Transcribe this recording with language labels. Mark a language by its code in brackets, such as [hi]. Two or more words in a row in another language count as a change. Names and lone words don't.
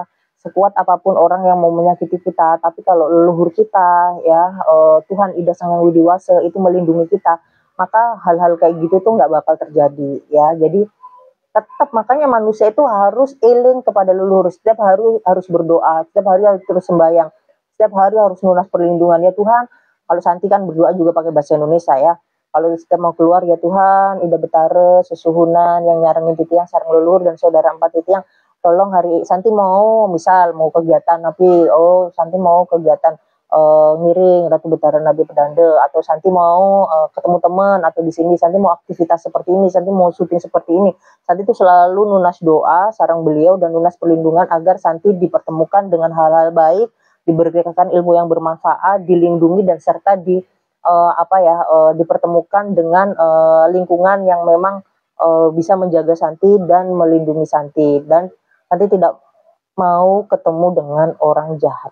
[id] Sekuat apapun orang yang mau menyakiti kita, tapi kalau leluhur kita ya, Tuhan Ida Sang Yang Widiwasa itu melindungi kita, maka hal-hal kayak gitu tuh nggak bakal terjadi ya. Jadi tetap, makanya manusia itu harus eling kepada leluhur, setiap hari harus berdoa, setiap hari harus terus sembahyang, setiap hari harus nunas perlindungan ya Tuhan. Kalau Santi kan berdoa juga pakai bahasa Indonesia ya. Kalau setiap mau keluar, ya Tuhan, Ida Betara, Sesuhunan, yang [ban] nyarengin titiang, [id] sarang leluhur dan saudara empat titiang, tolong hari Santi mau kegiatan, tapi Santi mau kegiatan ngiring Ratu Betara Nabi Pedanda, atau Santi mau ketemu teman, atau di sini Santi mau aktivitas seperti ini, Santi mau syuting seperti ini. Santi itu selalu nunas doa sarang beliau dan nunas perlindungan agar Santi dipertemukan dengan hal-hal baik, diberikan ilmu yang bermanfaat, dilindungi dan serta dipertemukan dengan lingkungan yang memang bisa menjaga Santi dan melindungi Santi, dan Santi tidak mau ketemu dengan orang jahat.